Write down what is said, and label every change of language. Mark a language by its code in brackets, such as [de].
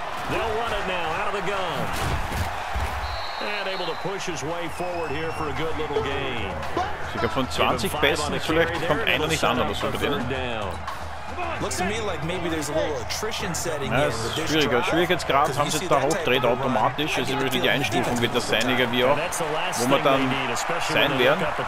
[en] They'll run it now out of the gun. And able to push his way forward here for a good little game. [de] Ich glaube, von 20 Pässen vielleicht kommt einer nicht an oder so bei denen. [en] Looks to me like maybe there's a little attrition setting [de] ja, es ist schwieriger. Schwierigkeitsgrad haben sie jetzt da hochdreht automatisch. Es ist wirklich die Einstufung, wird das sein, wie auch, wo wir dann sein werden.